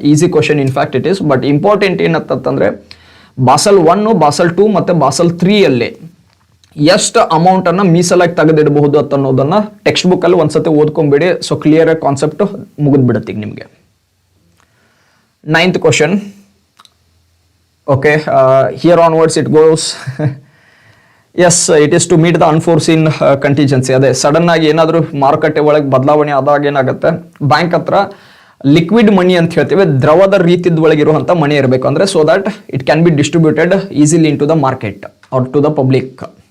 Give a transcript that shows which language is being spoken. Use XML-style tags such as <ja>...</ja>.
<en>Easy question in fact it is.</en> <kn>But important ಏನಂತಂದ್ರೆ Basel 1, Basel 2 ಮತ್ತು Basel 3 ಅಲ್ಲಿ ಎಷ್ಟು ಅಮೌಂಟನ್ನು ಮೀಸಲಾಗಿ ತೆಗೆದಿಡಬಹುದು ಅಂತ ಅನ್ನೋದನ್ನ ಟೆಕ್ಸ್ಟ್ ಬುಕ್ಕಲ್ಲಿ ಒಂದ್ಸತಿ ಓದ್ಕೊಂಬಿಡಿ. ಸೊ ಕ್ಲಿಯರ್ ಕಾನ್ಸೆಪ್ಟ್ ಮುಗಿದ್ಬಿಡುತ್ತೆ ಈಗ ನಿಮಗೆ.</kn> <en>9th question. Okay, here onwards it goes. Yes, it is to meet the unforeseen contingency.</en> <kn>ಅದೇ ಸಡನ್ ಆಗಿ ಏನಾದರೂ ಮಾರುಕಟ್ಟೆ ಒಳಗೆ ಬದಲಾವಣೆ ಆದಾಗ ಏನಾಗುತ್ತೆ, ಬ್ಯಾಂಕ್ ಹತ್ರ ಲಿಕ್ವಿಡ್ ಮನಿ ಅಂತ ಹೇಳ್ತೀವಿ, ದ್ರವದ ರೀತಿದ ಒಳಗಿರುವಂಥ ಮನಿ ಇರಬೇಕು.</kn> <en>ಅಂದರೆ so that it can be distributed easily into the market or to the public.</en>